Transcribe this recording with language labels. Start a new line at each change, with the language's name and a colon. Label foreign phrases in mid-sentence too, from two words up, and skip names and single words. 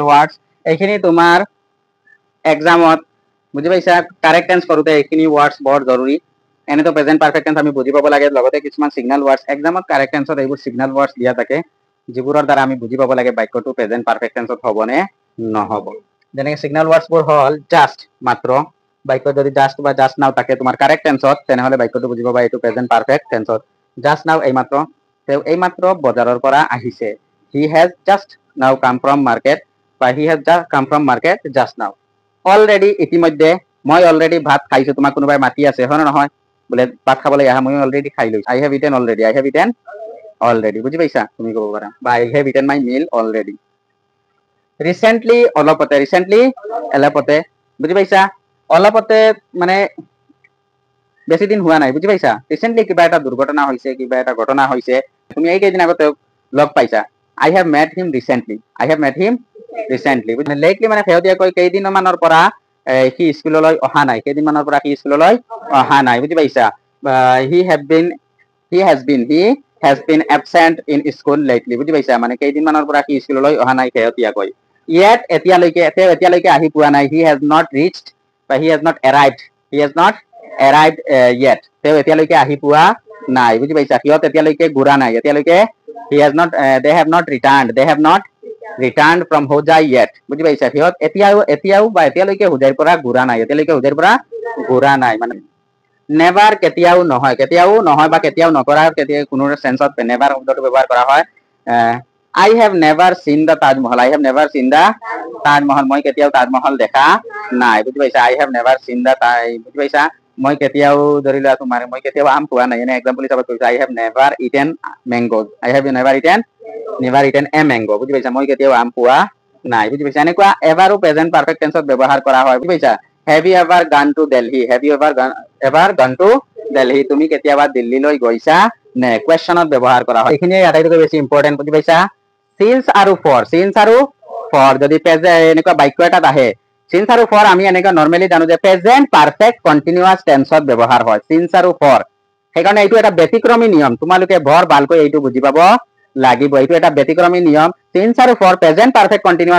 Assamese: ওয়ার্ডস এইখিনি তোমাৰ এক্সামত বুজি পাইছা
English: correct tense
Assamese: কৰোতে এইখিনি ওয়ার্ডস বৰ জৰুৰী এনেতো
English: present perfect tense
Assamese: আমি বুজি পাব লাগে লগতে কিছুমান
English: signal words
Assamese: এক্সামত
English: correct tenseত
Assamese: এইবোৰ
English: signal words
Assamese: দিয়া থাকে যিবোৰৰ দ্বাৰা আমি বুজি পাব লাগে বাক্যটো
English: present perfect tenseত
Assamese: হবনে নহব যেনে
English: signal words
Assamese: বোৰ হল জাস্ট মাত্ৰ বাক্য যদি জাস্ট বা
English: just now
Assamese: থাকে তোমাৰ
English: correct tenseত
Assamese: তেনেহলে বাক্যটো বুজি পাবা এইটো
English: present perfect tenseত just now
Assamese: এইমাত্ৰ বজাৰৰ পৰা আহিছে he
English: has just now come from market বা he has just come from market just now already
Assamese: ইতিমধ্যে মই অলৰেডি ভাত খাইছো তোমাক কোনোবাই মাতি আছে হয় নহয় বলে ভাত খাবলৈ আহা মই অলৰেডি খাই লৈছো
English: I have eaten already
Assamese: বুজি পাইছা তুমি ক'ব পাৰা বা
English: I have eaten my meal already recently
Assamese: অলপতে বুজি পাইছা অলপতে মানে বেছি দিন হোৱা নাই বুজি পাইছা ৰিসেন্টলি কিবা এটা দুৰ্ঘটনা হৈছে কিবা এটা ঘটনা হৈছে তুমি এই কেইদিন আগতে লগ পাইছা
English: I have met him recently
Assamese: বুজি লেটলি মানে শেহতীয়াকৈ কেইদিনমানৰ পৰা সি স্কুললৈ অহা নাই কেইদিনমানৰ পৰা সি স্কুললৈ অহা নাই বুজি পাইছা he
English: has been absent in school lately
Assamese: বুজি পাইছা মানে কেইদিনমানৰ পৰা সি স্কুললৈ অহা নাই শেহতীয়াকৈ yet এতিয়ালৈকে আহি পোৱা নাই
English: he has not reached
Assamese: বা
English: he has not arrived
Assamese: yet তেওঁ এতিয়ালৈকে আহি পোৱা নাই বুজি পাইছা সিহঁত এতিয়ালৈকে ঘূৰা নাই এতিয়ালৈকে
English: they have not returned from Hojai yet
Assamese: বুজি পাইছা সিহঁত এতিয়াও বা এতিয়ালৈকে হুজাইৰ পৰা ঘূৰা নাই মানে নেভাৰ কেতিয়াও নহয় বা কেতিয়াও নকৰা কোনো সেন্সত নেভাৰ শব্দটো ব্যৱহাৰ কৰা হয়
English: I have never seen the Taj Mahal
Assamese: মই কেতিয়াও তাজমহল দেখা নাই বুজি পাইছা
English: I have never seen the
Assamese: বুজি পাইছা মই কেতিয়াও ধৰি লোৱা তোমাৰ মই কেতিয়াও আম খোৱা নাই এনে এক্সাম্পল হিচাপত কৈছো
English: I have never eaten mango I have never eaten a mango
Assamese: বুজি পাইছা মই কেতিয়াও আম খোৱা নাই বুজি পাইছা এনেকুৱা এবাৰো
English: present perfect tenseত
Assamese: ব্যৱহাৰ কৰা হয় বুজি পাইছা
English: have you ever gone to Delhi have you ever gone to Delhi
Assamese: তুমি কেতিয়াবা দিল্লীলৈ গৈছা নে কোৱেশ্চনত ব্যৱহাৰ কৰা হয় এইখিনি আটাইতকৈ বেছি ইম্পৰ্টেন্ট বুজি পাইছা সিন্স আৰু ফৰ যদি এনেকুৱা বাক্য এটাত আহে সিন্স আৰু ফৰ আমি এনেকুৱা নৰ্মেলি জানো যে
English: present perfect continuous tenseত
Assamese: ব্যৱহাৰ হয় সিন্স আৰু ফৰ সেইকাৰণে এইটো এটা ব্যতিক্ৰমী নিয়ম তোমালোকে বৰ ভালকৈ এইটো বুজি পাব লাগিব এইটো এটা ব্যতিক্ৰমী নিয়ম সিন্স আৰু ফৰ
English: present perfect continuous